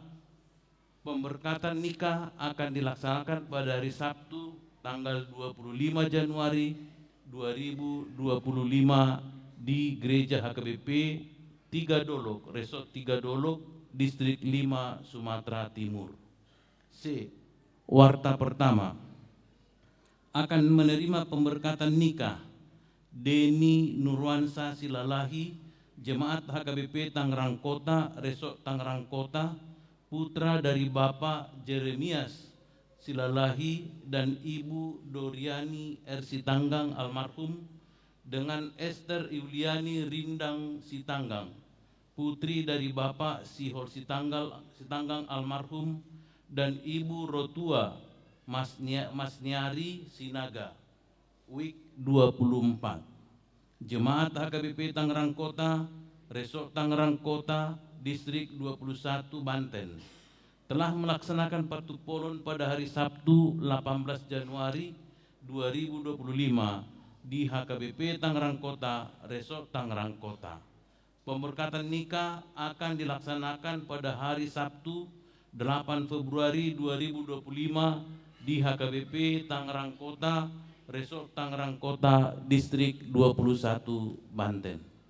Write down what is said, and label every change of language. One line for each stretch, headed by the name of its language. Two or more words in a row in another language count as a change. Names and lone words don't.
Indonesian: Pemberkatan nikah akan dilaksanakan pada hari Sabtu tanggal 25 Januari 2025 di Gereja HKBP Tiga Dolok, Resort Tiga Dolok, Distrik 5 Sumatera Timur. C. Warta pertama akan menerima pemberkatan nikah Deni Nurwansa Silalahi, Jemaat HKBP Tangerang Kota, Resort Tangerang Kota, putra dari Bapak Jeremias Silalahi dan Ibu Doriani Sitanggang almarhum, dengan Esther Yuliani Rindang Sitanggang, putri dari Bapak Sihor Sitanggang almarhum dan Ibu Rotua Masnyari Sinaga, WIK 24, Jemaat HKBP Tangerang Kota, Resort Tangerang Kota, Distrik 21 Banten, telah melaksanakan partupolon pada hari Sabtu 18 Januari 2025 di HKBP Tangerang Kota, Resort Tangerang Kota. Pemberkatan nikah akan dilaksanakan pada hari Sabtu 8 Februari 2025 di HKBP Tangerang Kota, Resort Tangerang Kota, Distrik 21 Banten.